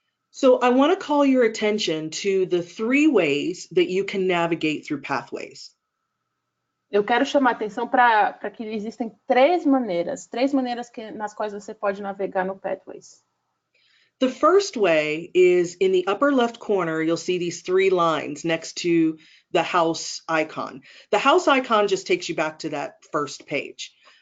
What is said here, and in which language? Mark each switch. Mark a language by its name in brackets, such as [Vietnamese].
[English] So I want to call your attention to the 3 ways that you can navigate through Pathways. [Portuguese] Eu quero chamar a atenção para que existem 3 maneiras nas quais você pode navegar no Pathways. [English] The first way is in the upper left corner, you'll see these 3 lines next to the house icon. The house icon just takes you back to that first page.